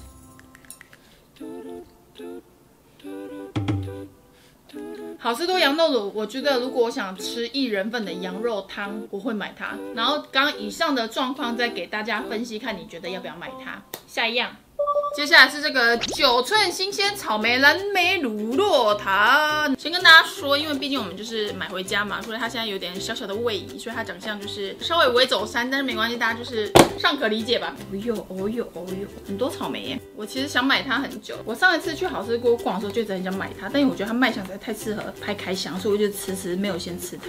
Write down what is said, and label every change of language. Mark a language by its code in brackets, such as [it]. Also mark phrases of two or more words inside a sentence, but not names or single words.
[zh] 好市多羊肉爐，我覺得如果我想吃1人份的羊肉湯，我會買它。然後剛剛以上的狀況再給大家分析，看你覺得要不要買它。下一樣，接下來是這個9寸新鮮草莓藍莓乳酪塔。先跟大家說，因為畢竟我們就是買回家嘛，所以它现在有點小小的位移，所以它長相就是稍微微走山，但是沒關係，大家就是尚可理解吧。哦喲，很多草莓耶！我其實想買它很久，我上一次去好市多逛的時候就一直很想買它，但因為我覺得它賣相實在太適合拍開箱，所以我就遲遲沒有先吃它。